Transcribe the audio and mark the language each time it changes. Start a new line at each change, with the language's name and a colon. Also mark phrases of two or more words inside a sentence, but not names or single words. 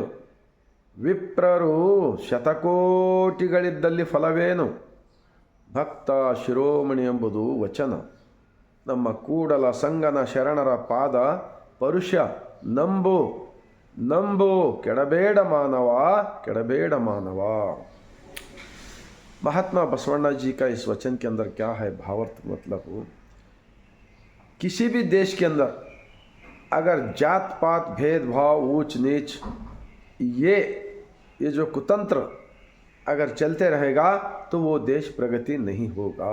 Kannada: ವಿಪ್ರರು ಶತಕೋಟಿಗಳಿದ್ದಲ್ಲಿ ಫಲವೇನು. ಭಕ್ತ ಶಿರೋಮಣಿ ಎಂಬುದು ವಚನ. ನಮ್ಮ ಕೂಡಲ ಸಂಗನ ಶರಣರ ಪಾದ ಪರುಷ. ನಂಬು ನಂಬು, ಕೆಡಬೇಡ ಮಾನವ, ಕೆಡಬೇಡ मानवा।
Hindi: महात्मा बसवण्णा जी का इस वचन के अंदर क्या है भावार्थ, मतलब किसी भी देश के अंदर अगर जात पात भेदभाव ऊंच नीच ये जो कुतंत्र अगर चलते रहेगा तो वो देश प्रगति नहीं होगा।